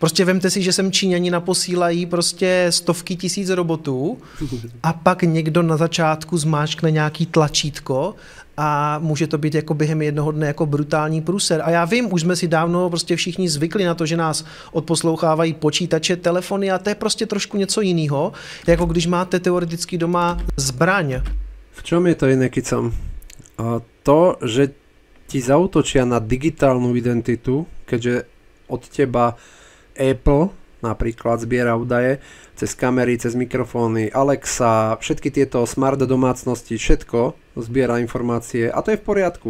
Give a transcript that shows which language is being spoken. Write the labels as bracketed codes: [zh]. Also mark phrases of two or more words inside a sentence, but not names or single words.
[cs] Prostě vemte si, že sem Číňani naposílají prostě stovky tisíc robotů a pak někdo na začátku zmáčkne nějaký tlačítko a může to být jako během jednoho dne jako brutální průser. A já vím, už jsme si dávno prostě všichni zvykli na to, že nás odposlouchávají počítače, telefony a to je prostě trošku něco jiného, jako když máte teoreticky doma zbraň. [sk] V čom je to iné, Kicom? To, že ti zaútočia na digitálnu identitu, keďže od teba Apple napríklad zbiera údaje cez kamery, cez mikrofóny, Alexa, všetky tieto smart domácnosti, všetko zbiera informácie a to je v poriadku.